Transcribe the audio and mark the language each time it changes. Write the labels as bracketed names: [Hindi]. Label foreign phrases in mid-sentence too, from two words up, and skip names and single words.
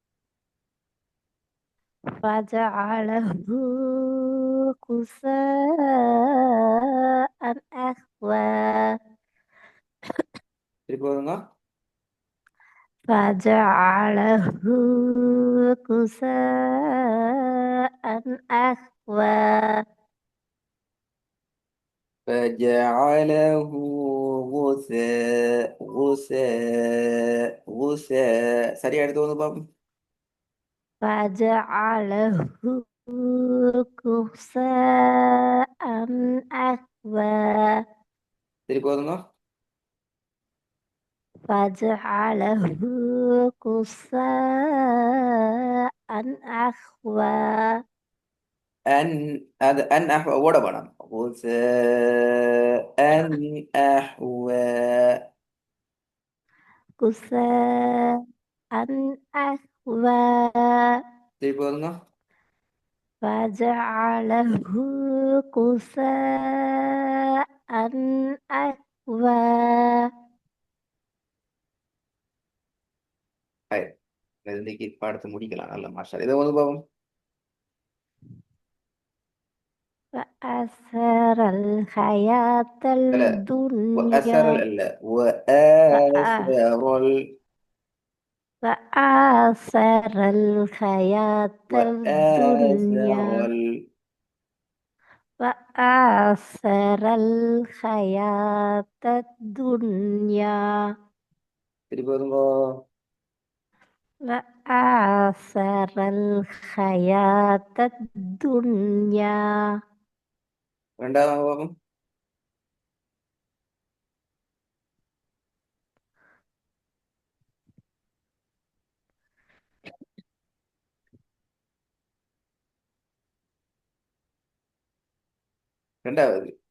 [Arabic] فجعله غثاء أحوى [Tamil] திருப்பி வருங்க. [Arabic] فجعله غثاء أحوى فجعله غثاء غثاء غثاء. [Tamil] சரியா எடுத்து வந்து பாப்போம். [Arabic] فجعله غثاء أحوى [Tamil] திருப்பி வருங்க. [Arabic] فجعله غثاء أحوى أن هذا أن أحوى ولا بنا غثاء أن أحوى. غثاء أحوى [Tamil] திருப்பி வருங்க. [Arabic] فجعله غثاء أحوى [Tamil] ஹாய், இன்னைக்கு பாடத்தை முடிக்கலாம். நல்ல மாஸ்டர். இதை வந்து பாப்போம். [Arabic] وأثر الحياة لا، وأثر الدنيا لا، وآثر وآثر الحياة وآثر الدنيا وآثر الحياة الدنيا [Tamil] திருப்பி வருங்க. [Arabic] وآثر الحياة الدنيا [Tamil] ரெண்டாவது பாப்போம். ரெண்டாவது.